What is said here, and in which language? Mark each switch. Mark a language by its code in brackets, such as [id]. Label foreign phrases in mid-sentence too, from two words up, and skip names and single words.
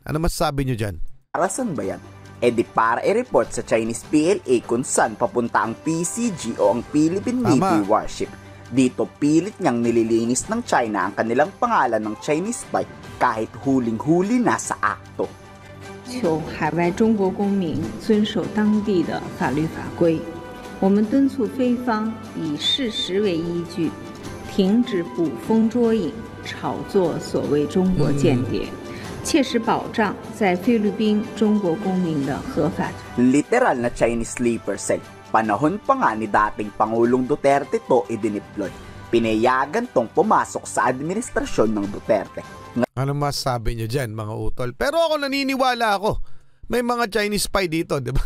[tl] Ano masasabi niyo diyan? Para saan ba yan? Di para i-report sa Chinese PLA kung saan papunta ang PCG o ang Philippine Navy warship. Dito pilit niyang nililinis ng China ang kanilang pangalan ng [en] Chinese spy [tl] kahit huling-huli na sa akto. [zh] 求海外中国公民遵守当地的法律法规。我们敦促菲方以事实为依据，停止捕风捉影、炒作所谓中国间谍，切实保障在菲律宾中国公民的合法。 [tl] Literal na [en] Chinese sleeper cell. [tl] Panahon pa nga ni dating Pangulong Duterte to idiniploy. Pinayagan tong pumasok sa administrasyon ng Duterte. Ano masasabi nyo dyan, mga utol? Pero ako naniniwala ako. May mga [en] Chinese spy [tl] dito, di ba?